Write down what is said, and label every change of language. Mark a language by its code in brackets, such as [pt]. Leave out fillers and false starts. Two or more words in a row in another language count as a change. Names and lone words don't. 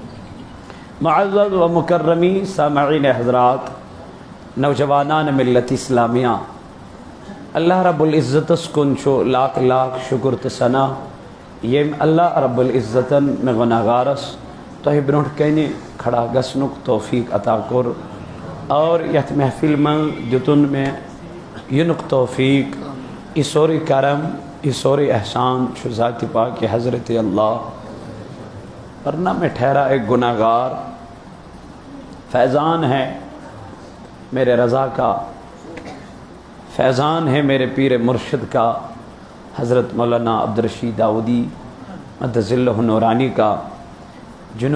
[ur] معزز و مکرمی سامعین حضرات، نوجوانان ملت اسلامیہ اللہ رب العزت [ks] کنچو لاکھ لاکھ شکر تسنا یم اللہ رب العزت میں گناہگارس تو برونٹ کہنے کھڑا گسنک توفیق عطا کر اور یت محفل من دتن میں ینک توفیق اسوری کرم اسوری احسان شو ذات پاک حضرت اللہ، [ur] ورنہ میں ٹھہرا ایک گناہگار، فیضان ہے میرے رضا کا، فیضان ہے میرے پیر مرشد کا حضرت مولانا عبدالرشید داؤدی مدظ اللہ نورانی کا، جنہوں